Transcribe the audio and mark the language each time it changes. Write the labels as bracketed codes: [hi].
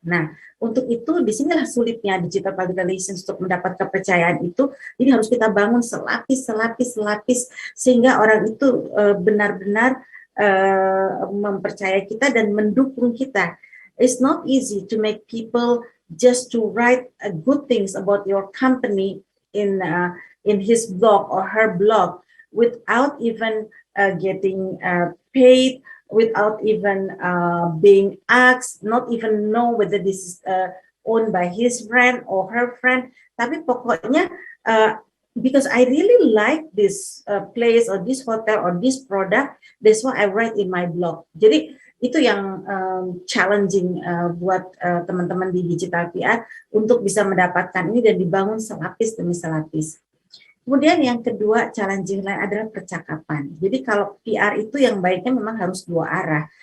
[id] Nah, untuk itu disinilah sulitnya digital public relations untuk mendapat kepercayaan itu. Ini harus kita bangun selapis sehingga orang itu benar-benar mempercayai kita dan mendukung kita. [en] It's not easy to make people just to write good things about your company in his blog or her blog without even getting paid without even being asked, not even know whether this is owned by his friend or her friend. [id] Tapi pokoknya [en] because I really like this place or this hotel or this product, that's why I write in my blog. [id] Jadi itu yang challenging buat teman-teman di digital PR untuk bisa mendapatkan ini dan dibangun selapis demi selapis. Kemudian yang kedua challenging lain adalah percakapan. Jadi kalau PR itu yang baiknya memang harus dua arah.